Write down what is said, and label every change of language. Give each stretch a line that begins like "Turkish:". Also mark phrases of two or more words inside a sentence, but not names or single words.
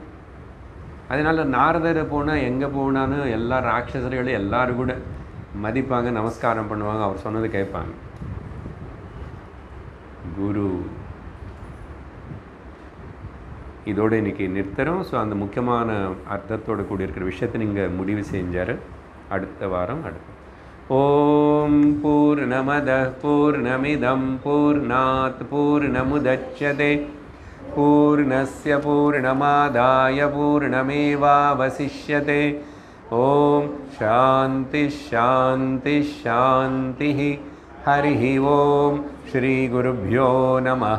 Tamil: அதனால் நாரதர் போனால் எங்கே போனான்னு எல்லா ராட்சசர்களும் எல்லோரும் கூட மதிப்பாங்க, நமஸ்காரம் பண்ணுவாங்க, அவர் சொன்னது கேட்பாங்க. குரு இதோடு இன்றைக்கி நிறுத்துகிறோம். ஸோ அந்த முக்கியமான அர்த்தத்தோடு கூடி இருக்கிற விஷயத்தை நீங்கள் முடிவு செஞ்சார். அடுத்த வாரம்
Sanskrit: ॐ पूर्णमद पूर्णमिदम् पूर्णात् पूर्णमुदच्यते पूर्णस्य पूर्णमादाय पूर्णमेवावशिष्यते. ॐ शान्ति शान्ति शान्ति. हरि ॐ श्री गुरुभ्यो नमः.